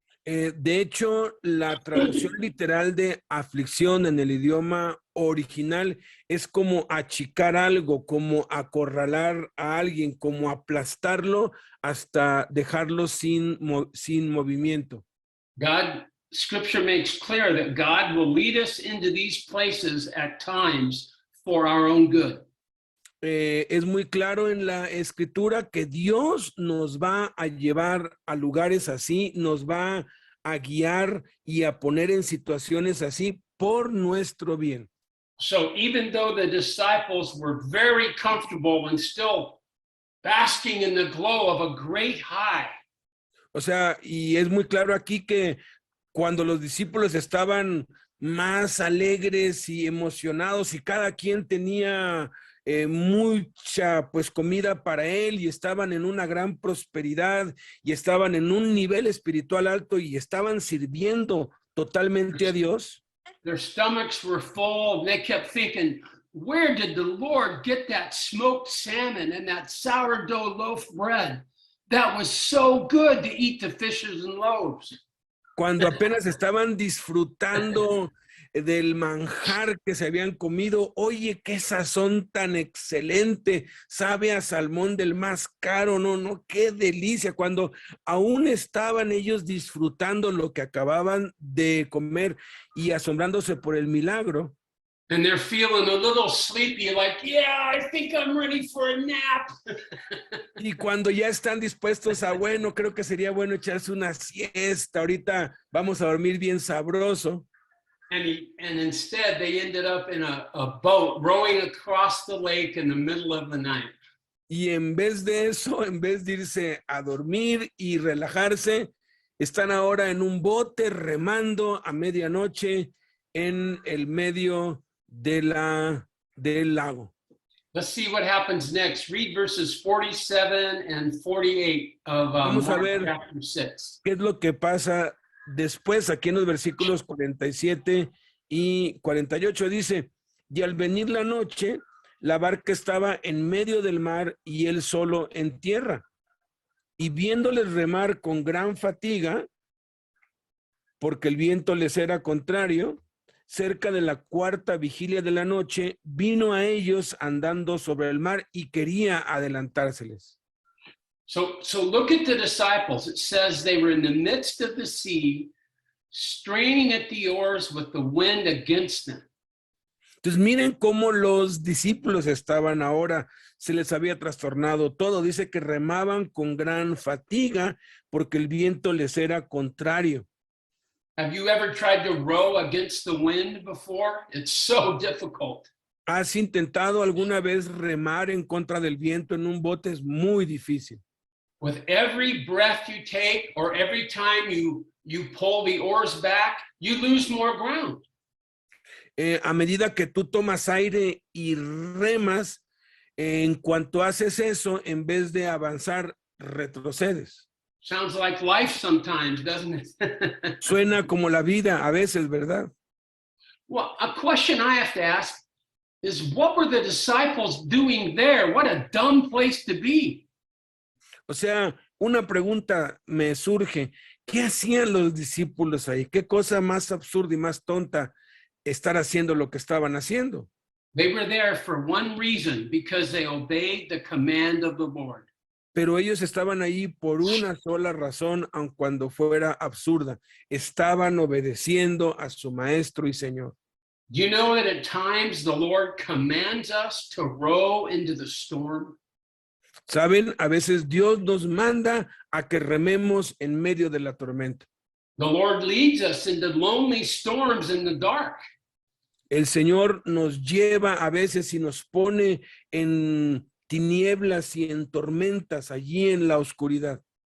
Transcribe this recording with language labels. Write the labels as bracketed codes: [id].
[es] De hecho, la traducción literal de aflicción en el idioma original es como achicar algo, como acorralar a alguien, como aplastarlo hasta dejarlo sin movimiento. [en] Scripture makes clear that God will lead us into these places at times for our own good. [es] Es muy claro en la escritura que Dios nos va a llevar a lugares así, nos va a guiar y a poner en situaciones así por nuestro bien. [en] So even though the disciples were very comfortable and still basking in the glow of a great high, [es] O sea, y es muy claro aquí que cuando los discípulos estaban más alegres y emocionados y cada quien tenía mucha pues comida para él y estaban en una gran prosperidad y estaban en un nivel espiritual alto y estaban sirviendo totalmente a Dios. [en] Their stomachs were full and they kept thinking, where did the Lord get that smoked salmon and that sourdough loaf bread? That was so good to eat the fishes and loaves. [es] Cuando apenas estaban disfrutando del manjar que se habían comido, oye, qué sazón tan excelente, sabe a salmón del más caro, no, qué delicia, cuando aún estaban ellos disfrutando lo que acababan de comer y asombrándose por el milagro. [en] And they're feeling a little sleepy, like, yeah, I think I'm ready for a nap. [es] Y cuando ya están dispuestos a, bueno, creo que sería bueno echarse una siesta, ahorita vamos a dormir bien sabroso. [en] And instead, they ended up in a boat rowing across the lake in the middle of the night. [es] Y en vez de eso, en vez de irse a dormir y relajarse, están ahora en un bote remando a medianoche en el medio del lago. [en] Let's see what happens next. Read verses 47 and 48 of [es] Vamos a [en] Mark [es] ver [en] chapter 6. [es] qué es lo que pasa después aquí en los versículos 47 y 48. Dice, y al venir la noche, la barca estaba en medio del mar y él solo en tierra. Y viéndoles remar con gran fatiga, porque el viento les era contrario, cerca de la cuarta vigilia de la noche, vino a ellos andando sobre el mar y quería adelantárseles. [en] So look at the disciples. It says they were in the midst of the sea, straining at the oars with the wind against them. [es] Entonces miren cómo los discípulos estaban ahora, se les había trastornado todo. Dice que remaban con gran fatiga porque el viento les era contrario. [en] Have you ever tried to row against the wind before? It's so difficult. [es] ¿Has intentado alguna vez remar en contra del viento en un bote? Es muy difícil. [en] With every breath you take or every time you pull the oars back, you lose more ground. [es] A medida que tú tomas aire y remas, en cuanto haces eso, en vez de avanzar, retrocedes. [en] Sounds like life sometimes, doesn't it? [es] Suena como la vida a veces, ¿verdad? [en] Well, a question I have to ask is, what were the disciples doing there? What a dumb place to be. [es] O sea, una pregunta me surge. ¿Qué hacían los discípulos ahí? ¿Qué cosa más absurda y más tonta estar haciendo lo que estaban haciendo? [en] They were there for one reason, because they obeyed the command of the Lord. [es] Pero ellos estaban ahí por una sola razón, aun cuando fuera absurda. Estaban obedeciendo a su maestro y Señor. [en] Do you know that at times the Lord commands us to row into the storm? [es] ¿Saben? A veces Dios nos manda a que rememos en medio de la tormenta. [en] The Lord leads us into lonely storms in the dark. [es] El Señor nos lleva a veces y nos pone en tinieblas y en tormentas allí en la oscuridad.